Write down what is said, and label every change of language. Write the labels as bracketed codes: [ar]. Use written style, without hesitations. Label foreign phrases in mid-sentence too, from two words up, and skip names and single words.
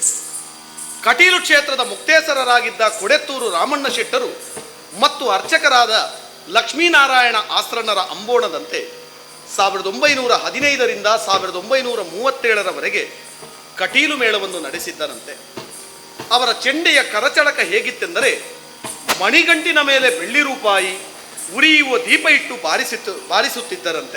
[kn] ಕಟೀಲು ಕ್ಷೇತ್ರದ ಮುಕ್ತೇಸರರಾಗಿದ್ದ ಕೊಡೆತ್ತೂರು ರಾಮಣ್ಣ ಶೆಟ್ಟರು ಮತ್ತು ಅರ್ಚಕರಾದ ಲಕ್ಷ್ಮೀನಾರಾಯಣ ಆಸ್ರಣ್ಣರ ಅಂಬೋಣದಂತೆ 1915ರಿಂದ 1937ರವರೆಗೆ ಕಟೀಲು ಮೇಳವನ್ನು ನಡೆಸಿದ್ದರಂತೆ. ಅವರ ಚೆಂಡೆಯ ಕರಚಳಕ ಹೇಗಿತ್ತೆಂದರೆ, ಮಣಿಗಂಟಿನ ಮೇಲೆ ಬೆಳ್ಳಿ ರೂಪಾಯಿ ಉರಿಯುವ ದೀಪ ಇಟ್ಟು ಬಾರಿಸುತ್ತಿದ್ದರಂತೆ.